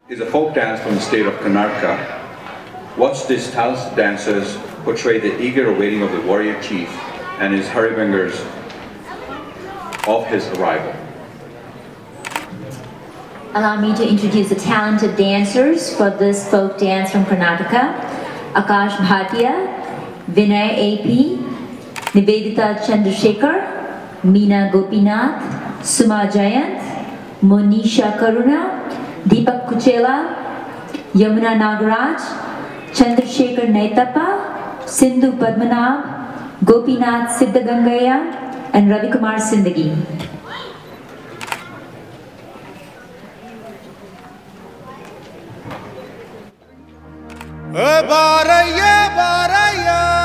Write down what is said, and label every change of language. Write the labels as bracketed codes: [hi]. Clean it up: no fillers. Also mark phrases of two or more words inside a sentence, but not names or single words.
[en] is a folk dance from the state of Karnataka. Watch these talented dancers portray the eager awaiting of the warrior chief and his haribangers of his arrival. Allow me to introduce the talented dancers for this folk dance from Karnataka. Akash Bhatia, Vinay AP, Nivedita Chandrasekhar, Meena Gopinath, Suma Jayant, Monisha Karuna, Deepak Kuchela, Yamuna Nagaraj, Chandrasekhar Naitappa, Sindhu Padmanabh, Gopinath Siddhagangaya, and Ravikumar Sindagi. Baraya, baraya,